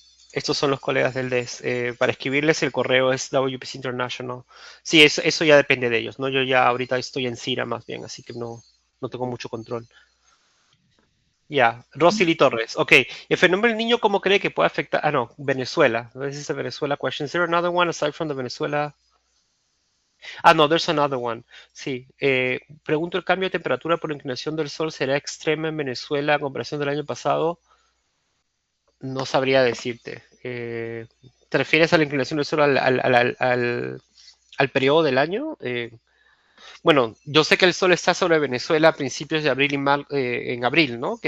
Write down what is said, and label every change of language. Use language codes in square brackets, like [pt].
[es] Estos son los colegas del DES. Para escribirles el correo es WPC International. Sí, eso ya depende de ellos, ¿no? Yo ya ahorita estoy en CIRA más bien, así que no tengo mucho control. Ya, Rosily Torres. Ok, el fenómeno del niño, ¿cómo cree que puede afectar? Ah, no, Venezuela. [en] This is a Venezuela question. Is there another one aside from the Venezuela? Ah, no, there's another one. [es] Sí. Pregunto, ¿el cambio de temperatura por inclinación del sol será extrema en Venezuela en comparación del año pasado? No sabría decirte. ¿Te refieres a la inclinación del sol al periodo del año? Bueno, yo sé que el sol está sobre Venezuela a principios de abril y en abril, ¿no?